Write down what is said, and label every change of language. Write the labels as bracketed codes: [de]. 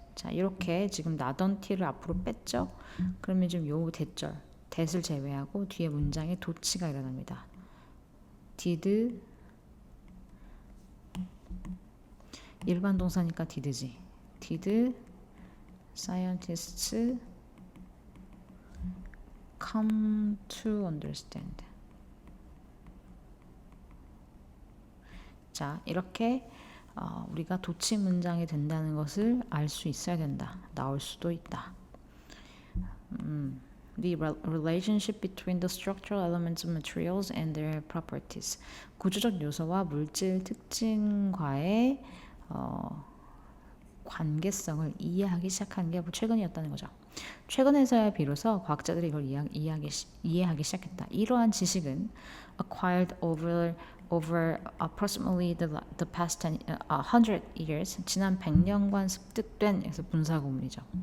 [ko] 자, 이렇게 지금 not until을 앞으로 뺐죠? 그러면 지금 요 대절, that을 제외하고 뒤에 문장에 도치가 일어납니다. did 일반 동사니까 did지. [en] did scientists come to understand. [ko] 자, 이렇게 우리가 도치 문장이 된다는 것을 알 수 있어야 된다. 나올 수도 있다. [en] The relationship between the structural elements of materials and their properties. [ko] 구조적 요소와 물질 특징과의 관계성을 이해하기 시작한 게 최근이었다는 거죠. 최근에서야 비로소 과학자들이 이걸 이해하기 시작했다. 이러한 지식은 [en] acquired over approximately the past 100 years, [ko] 지난 100년간 습득된 그래서 분사 구문이죠.